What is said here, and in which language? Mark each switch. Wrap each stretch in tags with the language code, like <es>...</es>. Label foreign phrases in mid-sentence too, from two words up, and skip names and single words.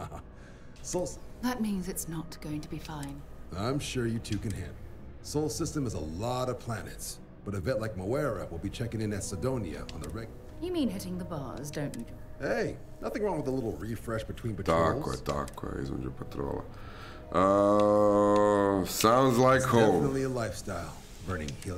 <en>Sol... That means it's not going to be fine. I'm sure you two can handle. Sol system is a lot of planets, but a vet like Moera will be checking in at Sidonia on the reg... You mean hitting the bars, don't you? Hey, nothing wrong with a little refresh between patrols.</en> <sr>Tako je, između patrola.</sr> <en>Sounds like it's home. Definitely a lifestyle. Burning helium.</en>